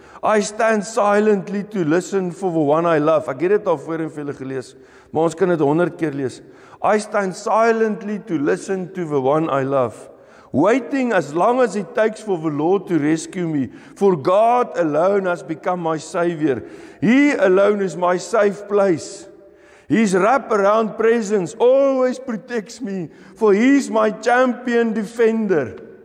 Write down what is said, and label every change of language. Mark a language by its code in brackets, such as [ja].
[en] I stand silently to listen for the one I love. [af] Ek het dit al voorheen vir julle gelees, maar ons kan dit 100 keer lees. [en] I stand silently to listen to the one I love. Waiting as long as it takes for the Lord to rescue me. For God alone has become my Savior. He alone is my safe place. His wraparound presence always protects me, for He is my champion defender.